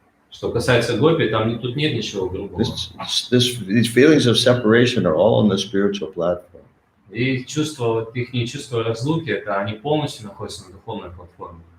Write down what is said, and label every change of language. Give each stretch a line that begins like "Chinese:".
Russian: Что касается гопи, там тут нет ничего грубого.
English: These feelings of separation are all on the spiritual platform.
Russian: И чувства, вот их не чувство разлуки, это они полностью находятся на духовной платформе.